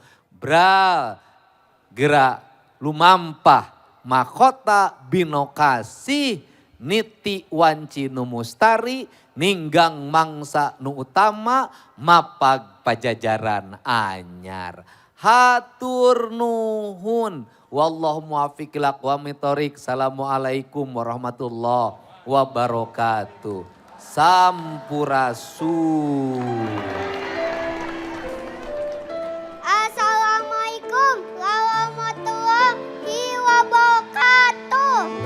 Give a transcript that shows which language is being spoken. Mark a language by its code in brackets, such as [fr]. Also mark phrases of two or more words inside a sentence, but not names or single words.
[su] Bral, gerak lumampah, mahkota binokasi, niti wanci nu mustari, ninggang mangsa nu utama, mapag pajajaran anyar. Hatur nuhun. [ar] والله الموفق إلى أقوم الطريق. السلام عليكم ورحمة الله وبركاته. [su] Sampurasun. [ar] السلام عليكم ورحمة الله وبركاته.